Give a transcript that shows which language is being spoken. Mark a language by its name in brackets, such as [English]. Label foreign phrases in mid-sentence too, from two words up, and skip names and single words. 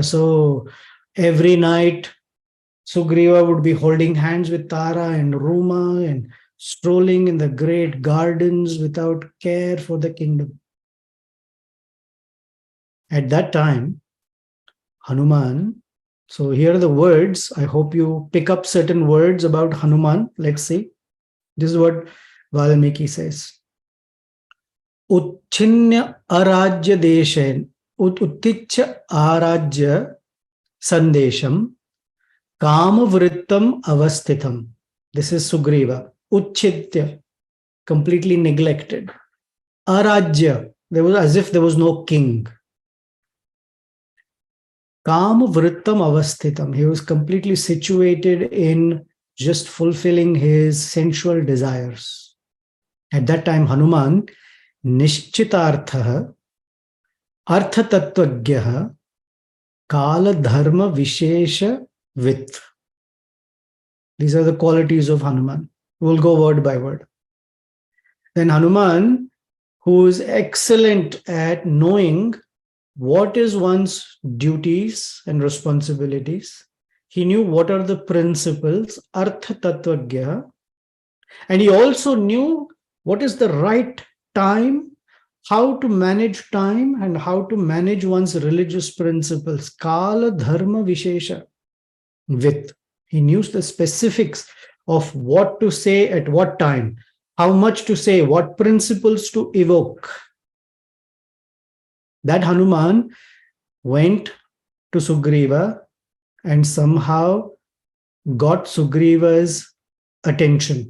[English] So every night, Sugriva would be holding hands with Tara and Rama and strolling in the great gardens without care for the kingdom. At that time, Hanuman, so here are the words. I hope you pick up certain words about Hanuman. Let's see. This is what Valmiki says. [Sanskrit] Uchchinya arajya deshen, utticha arajya sandesham, kama vrittam avasthitam. [English] This is Sugriva. Uchchitya, completely neglected. Arajya, there was as if there was no king. [Sanskrit] Kama vrittam avasthitam. [English] He was completely situated in just fulfilling his sensual desires. At that time, Hanuman, [Sanskrit] nishchitartha, arthatatvagyaha, kala dharma vishesha vit. [English] These are the qualities of Hanuman. We'll go word by word. Then Hanuman, who is excellent at knowing what is one's duties and responsibilities. He knew what are the principles, [Sanskrit] artha tattvagya, [English] and he also knew what is the right time, how to manage time, and how to manage one's religious principles. [Sanskrit] Kala dharma vishesha with. [English] He knew the specifics of what to say at what time, how much to say, what principles to evoke. That Hanuman went to Sugriva and somehow got Sugriva's attention.